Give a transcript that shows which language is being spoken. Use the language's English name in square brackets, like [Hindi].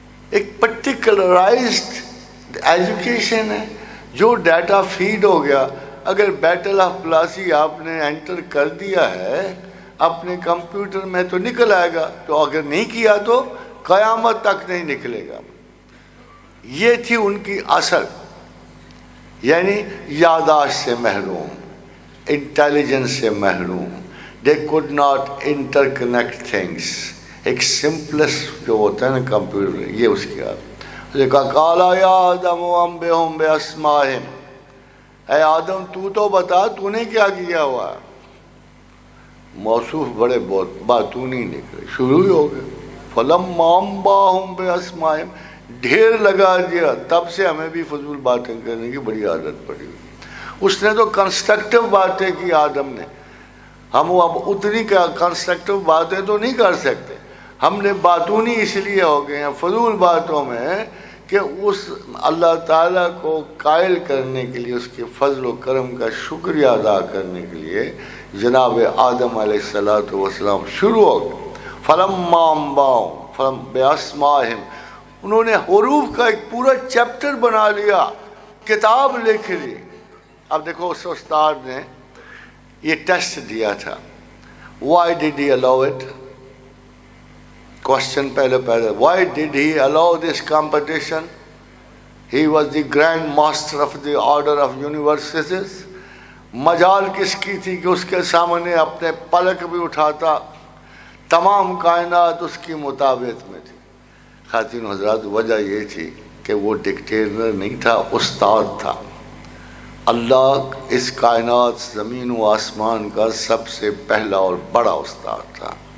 [Urdu] ایک پرٹیکولرائزڈ ایجوکیشن ہے, جو ڈیٹا فیڈ ہو گیا, اگر بیٹل آف پلاسی آپ نے انٹر کر دیا ہے اپنے کمپیوٹر میں تو نکل آئے گا, تو اگر نہیں کیا تو قیامت تک نہیں نکلے گا. یہ تھی ان کی اصل, یعنی یاداشت سے محروم, انٹیلیجنس سے محروم. [English] They could not interconnect things. [Urdu] ایک سمپلسٹ جو ہوتا ہے نا کمپیوٹر, یہ اس کی عادت. [Arabic] کالا یا آدم انبئہم باسمائہم, [Urdu] اے آدم تو بتا تو نے کیا کیا ہوا. موصوف بڑے بہت باتونی نکلے, شروع ہی ہو گئے. [Arabic] فلما انباہم باسمائہم, [Urdu] ڈھیر لگا دیا. تب سے ہمیں بھی فضول باتیں کرنے کی بڑی عادت پڑی. اس نے تو کنسٹرکٹیو باتیں کی آدم نے, ہم اب اتنی کنسٹرکٹیو باتیں تو نہیں کر سکتے. ہم نے باتونی اس لیے ہو گئے ہیں فضول باتوں میں کہ اس اللہ تعالیٰ کو قائل کرنے کے لیے, اس کے فضل و کرم کا شکریہ ادا کرنے کے لیے جناب آدم علیہ السلام شروع ہو گئے. [Arabic] فلما انباہم باسمائہم, [Urdu] انہوں نے حروف کا ایک پورا چیپٹر بنا لیا, کتاب لکھ لی. اب دیکھو اس استاد نے یہ ٹیسٹ دیا تھا. [English] Why did he allow it? Question [Urdu] پہلے [English] why did he allow this competition? He was the grand master of the order of universes. [Urdu] مجال کس کی تھی کہ اس کے سامنے اپنے پلک بھی اٹھاتا, تمام کائنات اس کی مطابق میں تھی. خاتون حضرات, وجہ یہ تھی کہ وہ ڈکٹیٹر نہیں تھا, استاد تھا. اللہ اس کائنات زمین و آسمان کا سب سے پہلا اور بڑا استاد تھا.